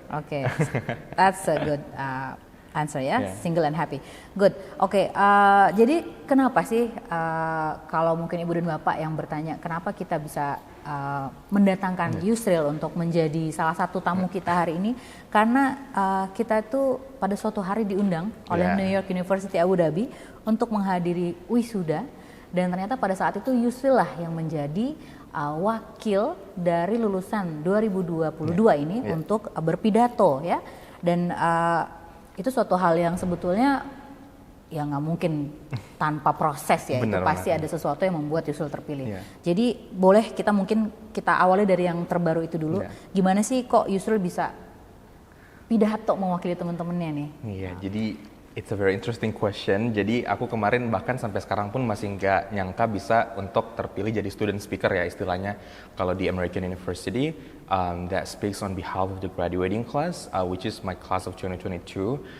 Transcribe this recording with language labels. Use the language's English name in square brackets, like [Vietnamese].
[English] Oke, that's a good answer [Indonesian] ya, [English] Yeah. Single and happy. Good. [Indonesian] Oke, jadi kenapa sih kalau mungkin ibu dan bapak yang bertanya kenapa kita bisa mendatangkan Yusril untuk menjadi salah satu tamu kita hari ini, karena kita itu pada suatu hari diundang oleh New York University Abu Dhabi untuk menghadiri wisuda, dan ternyata pada saat itu Yusril lah yang menjadi wakil dari lulusan 2022 ini untuk berpidato ya, dan itu suatu hal yang sebetulnya ya nggak mungkin tanpa proses ya. Benar itu pasti banget. ada sesuatu yang membuat Yusril terpilih. [English] Yeah. [Indonesian] Jadi boleh kita awali dari yang terbaru itu dulu. [English] Yeah. [Indonesian] Gimana sih kok Yusril bisa pidato mewakili teman-temannya nih? Iya, jadi [English] it's a very interesting question. [Indonesian] Jadi aku kemarin bahkan sampai sekarang pun masih nggak nyangka bisa untuk terpilih jadi student speaker ya istilahnya. Kalau di [English] American University, that speaks on behalf of the graduating class, which is my class of 2022.